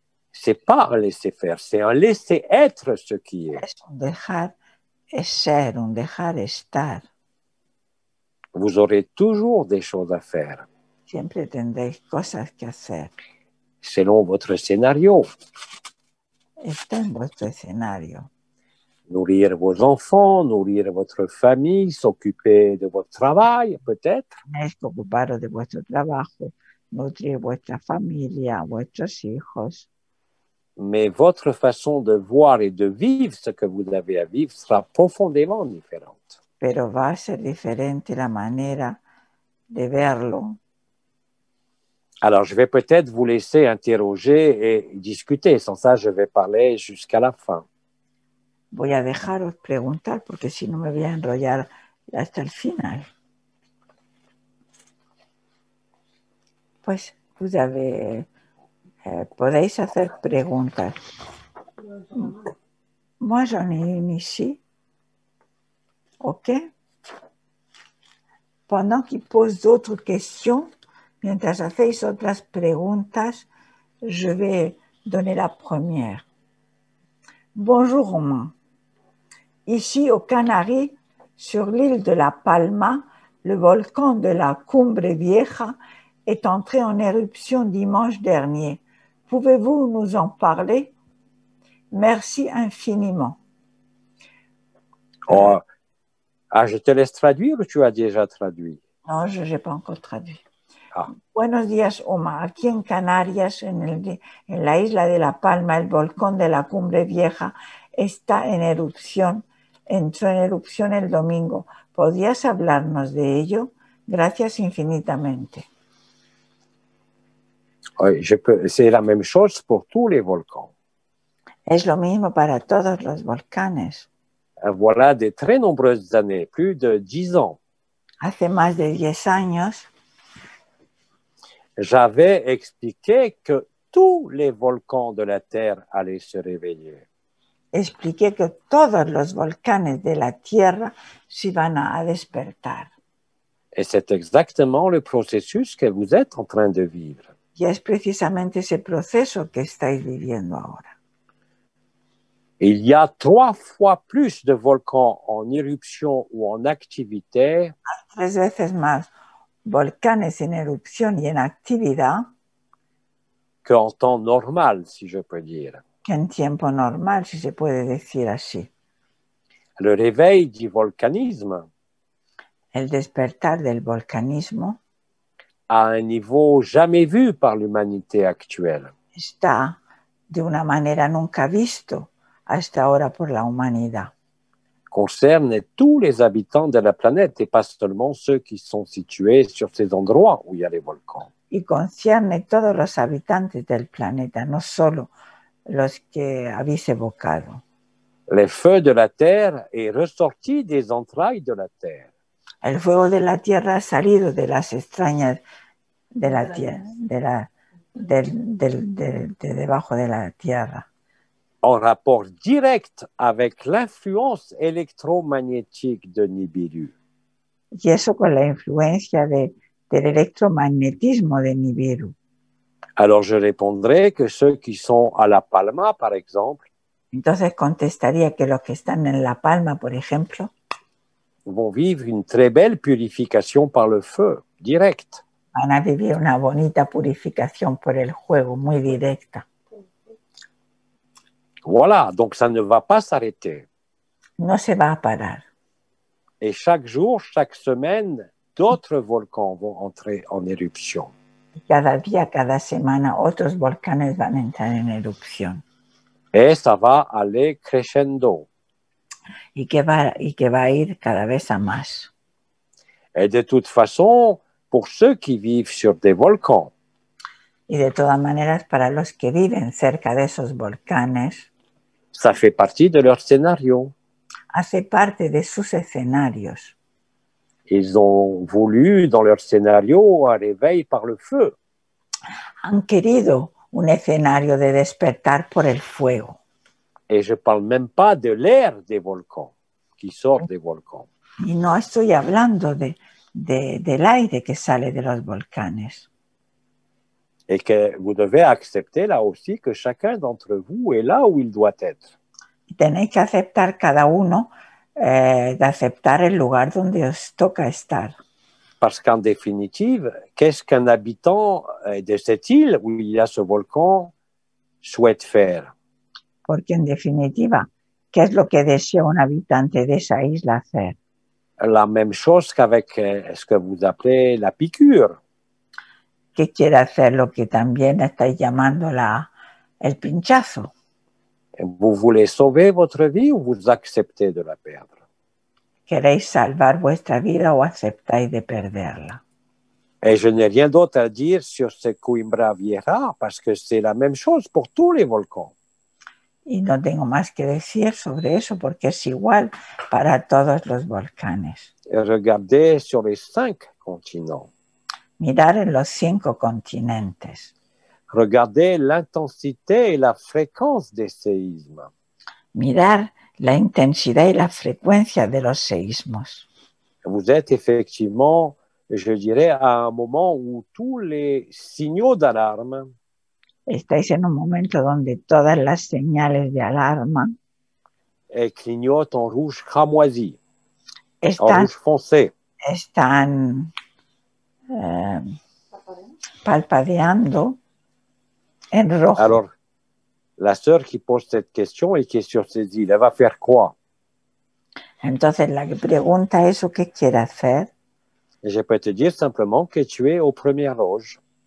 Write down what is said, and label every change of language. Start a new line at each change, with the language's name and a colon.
French: C'est pas un laisser-faire, c'est un laisser être ce qui est.
Spanish: Es un dejar ser, un dejar estar.
French: Vous aurez toujours des choses à faire,
Spanish: Siempre tendréis cosas que hacer.
French: selon votre scénario.
Spanish: Está en vuestro escenario.
French: Nourrir vos enfants, nourrir votre famille, s'occuper de votre travail, peut-être.
Spanish: Tenéis que ocuparos de vuestro trabajo, nutrir vuestra familia, vuestros hijos.
French: Mais votre façon de voir et de vivre ce que vous avez à vivre sera profondément différente.
Spanish: Pero va a ser diferente la manera de verlo.
French: Alors, je vais peut-être vous laisser interroger et discuter. Sans ça, je vais parler jusqu'à la fin.
Spanish: Voy a dejaros preguntar porque si no me voy a enrollar hasta el final. Pues
French: vous avez,
Spanish: podéis hacer preguntas.
French: Moi, j'en ai une ici. OK? Pendant qu'ils posent d'autres questions,
Spanish: mientras hacéis otras preguntas,
French: je vais donner la première. Bonjour Romain. Ici aux Canaries, sur l'île de La Palma, le volcan de la Cumbre Vieja est entré en éruption dimanche dernier. Pouvez-vous nous en parler? Merci infiniment. Je te laisse traduire ou tu as déjà traduit? No, je n'ai pas encore traduit. Ah.
Spanish: Buenos días, Omar. Aquí en Canarias, en la isla de La Palma, el volcán de la Cumbre Vieja está en erupción. Entró en erupción el domingo. ¿Podrías hablarnos de ello? Gracias infinitamente.
French: Oui, c'est la même chose pour tous les volcans.
Spanish: Es lo mismo para todos los volcanes.
French: Voilà de très nombreuses années, plus de 10 ans.
Spanish: Hace más de 10 años,
French: j'avais expliqué que tous les volcans de la Terre allaient se réveiller.
Spanish: Expliqué que todos los volcanes de la Tierra se iban a despertar.
French: Et c'est exactement le processus que vous êtes en train de vivre.
Spanish: Y es precisamente ese proceso que estáis viviendo ahora.
French: Il y a 3 fois plus de volcans en éruption ou en activité.
Spanish: 3 veces más volcanes en erupción y en actividad
French: qu'en temps normal, si je peux dire.
Spanish: Que en tiempo normal, si se puede decir así.
French: Le réveil du volcanisme,
Spanish: el despertar del volcanismo,
French: à un niveau jamais vu par l'humanité actuelle.
Spanish: Está de una manera nunca visto hasta ahora por la humanidad.
French: Concerne tous les habitants de la planète et pas seulement ceux qui sont situés sur ces endroits où il y a les volcans.
Spanish: Y concierne todos los habitantes del planeta, no solo los que habéis evocado.
French: Le feu de la terre est ressorti des entrailles de la terre.
Spanish: El fuego de la tierra ha salido de las extrañas de la tierra, de debajo de la tierra.
French: En rapport direct avec l'influence électromagnétique de Nibiru.
Spanish: Y eso con la influencia del electromagnetismo de Nibiru.
French: Alors je répondrai que ceux qui sont à La Palma, par exemple,
Spanish: entonces contestaría que los que están en La Palma, por ejemplo,
French: vont vivre une très belle purification par le feu, direct.
Spanish: Van a vivir una bonita purificación por el juego, muy directa.
French: Voilà, donc ça ne va pas s'arrêter.
Spanish: No se va a parar.
French: Et chaque jour, chaque semaine, d'autres volcans vont entrer en éruption.
Spanish: Y cada día, cada semana, otros volcanes van a entrar en erupción.
French: Et ça va aller crescendo.
Spanish: Y que va a ir cada vez a más.
French: Et de toute façon, pour ceux qui vivent sur des volcans,
Spanish: Y de todas maneras, para los que viven cerca de esos volcanes,
French: ça fait partie de leur scénario.
Spanish: hace parte de sus escenarios.
French: Ils ont voulu, dans leur scénario, un réveil par le feu.
Spanish: Han querido un escenario de despertar por el fuego.
French: Et je ne parle même pas de l'air des volcans, qui sort des volcans.
Spanish: Y no estoy hablando del aire que sale de los volcanes.
French: Et que vous devez accepter là aussi que chacun d'entre vous est là où il doit être.
Spanish: Y tenéis que aceptar cada uno, de aceptar el lugar donde os toca estar.
French: Parce qu'en définitive, qu'est-ce qu'un habitant de cette île où il y a ce volcan souhaite faire?
Spanish: Porque en definitiva, ¿qué es lo que desea un habitante de esa isla hacer?
French: La même chose qu'avec ce que vous appelez la piqûre.
Spanish: ¿Qué quiere hacer lo que también estáis llamando el pinchazo?
French: Vous voulez sauver votre vie ou vous acceptez de la perdre?
Spanish: ¿Queréis salvar vuestra vida o aceptáis de perderla?
French: Et je n'ai rien d'autre à dire sur ce Coimbra Vieja parce que c'est la même chose pour tous les volcans.
Spanish: Y no tengo más que decir sobre eso porque es igual para todos los volcanes.
French: Et regardez sur les 5 continents.
Spanish: Mirar en los 5 continentes.
French: Regardez l'intensité et la fréquence des séismes.
Spanish: Mirar la intensidad y la frecuencia de los seísmos.
French: Vous êtes effectivement, je dirais, à un moment où tous les signaux d'alarme
Spanish: Estáis en un momento donde todas las señales de alarma
French: clignotent en rouge cramoisi, en
Spanish: están,
French: rouge foncé.
Spanish: están palpadeando en rojo.
French: Alors, la sœur qui pose cette question et qui est sur ces îles, elle va faire quoi?
Spanish: Entonces la que pregunta eso, ¿qué quiere hacer?
French: Et je peux te dire simplement que tu es aux premières loges.